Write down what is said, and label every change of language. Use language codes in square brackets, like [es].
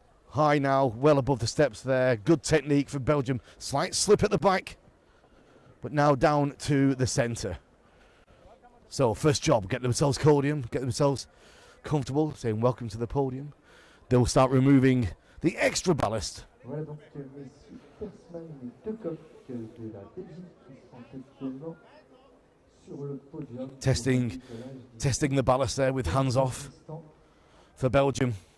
[en] High now, well above the steps there. Good technique for Belgium. Slight slip at the back, but now down to the centre. So first job, get themselves podium, get themselves comfortable, saying welcome to the podium. They'll start removing the extra ballast. [fr] Voilà donc, messieurs, Persman, les deux coqs de la Belgique qui sont actuellement sur le podium. [en] Testing the ballast there with hands off for Belgium.